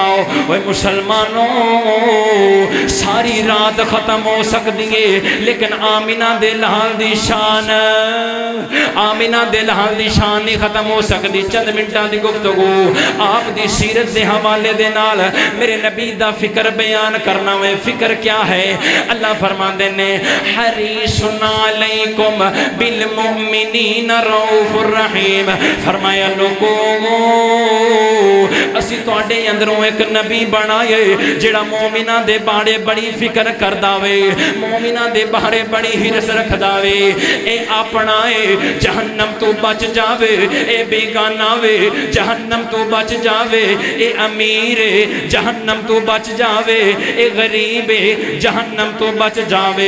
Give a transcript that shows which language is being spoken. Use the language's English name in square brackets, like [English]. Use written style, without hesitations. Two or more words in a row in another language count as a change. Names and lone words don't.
[Punjabi] اوئے مسلمانو ساری رات ختم ہو سکدی ہے، لیکن آمنہ دے لال دی شان، آمنہ دے لال دی شان نہیں ختم ہو سکدی. چند منٹاں دی گفتگو آپ دی سیرت دے حوالے دے نال میرے نبی دا فکر بیان کرنا ہے. [Urdu] فکر کیا ہے? اللہ فرماتے نے [Arabic] حريص عليكم بالمؤمنين رءوف رحيم, [Punjabi] فرمایا لوکو اسیں تہاڈے اندروں اک نبی بنایا جیہڑا مومناں دے بارے بڑی فکر کردا اے، مومناں دے بارے بڑی حرص رکھدا اے. اے اپنا اے جہنم توں بچ جاوے، اے بیگانہ وی جہنم توں بچ جاوے، اے امیر جہنم توں بچ جاوے، اے غریب جہنم توں بچ جاوے.